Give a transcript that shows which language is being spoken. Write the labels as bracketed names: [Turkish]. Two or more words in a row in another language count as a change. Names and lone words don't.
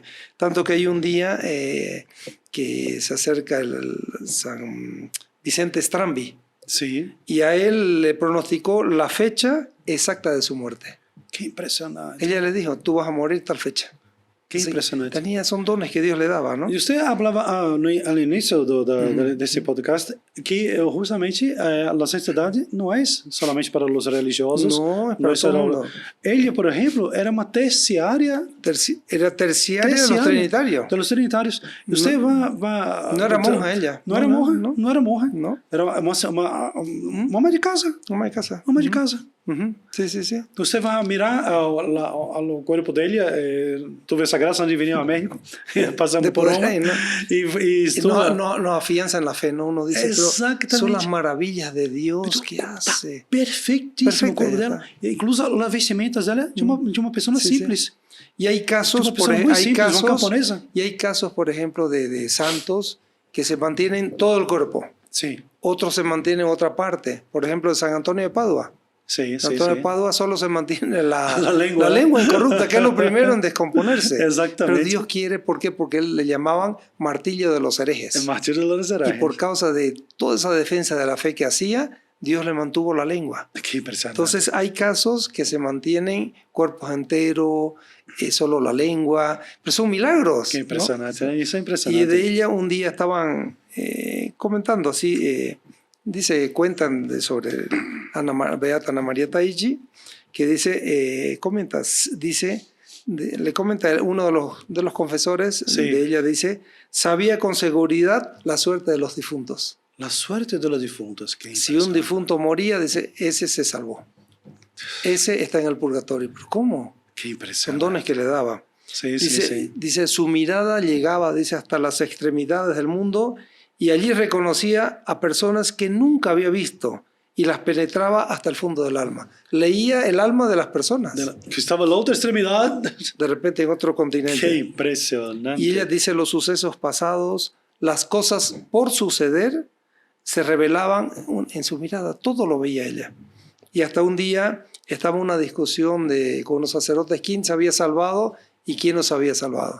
[Spanish] Tanto que hay un día que se acerca el San Vicente Strambi Sí, y a él le pronosticó la fecha exacta de su muerte. qué impresionante. Ella le dijo, tú vas a morir tal fecha. Qué Sí, impresionante. son dones que Dios le daba, ¿no? [Portuguese] E você falava no início desse podcast que justamente a santidade não é somente para os religiosos. [Spanish] No, es para es todo el solo- mundo. [Portuguese] Ele, por exemplo, era uma terciária [Spanish] Era terciaria de los trinitarios. de los trinitários. [Portuguese] E você [Spanish] No era monja ella. [Portuguese] Não era monja. Não era monja. [Spanish] No, [Portuguese] Era uma ama de casa. [Spanish] no hay casa. Ama de casa. Ujú. Sí, sí, sí. [Portuguese] Você vai mirar o corpo dele, tuve essa graça de vir ao México, passamos [Spanish] De por poder Roma ahí, ¿no? [Portuguese] e [Spanish] Y [Portuguese] estuda. [Spanish] nos afianza en la fe, ¿no? Uno dice, pero Exactamente. son las maravillas de Dios que hace. [Portuguese] Perfeitíssimo o corpo Perfeita, dela. Incluso as vestimentas dela de uma pessoa [Spanish] Sí, sí. [Portuguese] simples. [Spanish] Y hay casos, Una persona muy simple, una camponesa. y hay casos, por ejemplo, de santos que se mantienen todo el cuerpo. [Portuguese] Sim, [Spanish] Otros se mantienen otra parte. Por ejemplo, San Antonio de Padua. [Portuguese] sim, [Spanish] San [Portuguese] sim. [Spanish] Antonio de Padua solo se mantiene La la lengua. lengua incorrupta, que es lo primero en descomponerse. Exactamente. Pero Dios quiere, ¿por qué? Porque él le llamaban martillo de los [Portuguese] É [Spanish] herejes. martírio de los Y herejes. por causa de toda esa defensa de la fe que hacía, Dios le mantuvo la lengua. [Portuguese] Que impressionante. [Spanish] Entonces hay casos que se mantienen cuerpos enteros, solo la lengua, pero son milagros. [Portuguese] Que [Spanish] ¿no? [Portuguese] impressionante. Isso é [Spanish] Y [Portuguese] impressionante. [Spanish] de ella un día estaban comentando así, cuentan sobre Beata Ana María Taiji, que dice, le comenta uno de los confesores Sí. de ella, dice, sabía con seguridad la suerte de los difuntos. La suerte de los difuntos. [Portuguese] Que [Spanish] Si un difunto moría, dice, ese se salvó. Ese está en el purgatorio. ¿Pero cómo? [Portuguese] Que [Spanish] Son [Portuguese] impressionante. [Spanish] dones que le daba. Sí, sí, sí. Dice, su mirada llegaba, dice, hasta las extremidades del mundo y allí reconocía a personas que nunca había visto y las penetraba hasta el fondo del alma. Leía el alma de las personas, [Portuguese] Que estava na outra extremidade. [Spanish] de repente en otro [Portuguese] Que [Spanish] continente. [Portuguese] impressionante. [Spanish] Y ella dice, los sucesos pasados, las cosas por suceder, se revelaban en su mirada. Todo lo veía ella. Y hasta un día estaba una discusión con los sacerdotes quién se había salvado y quién no se había salvado.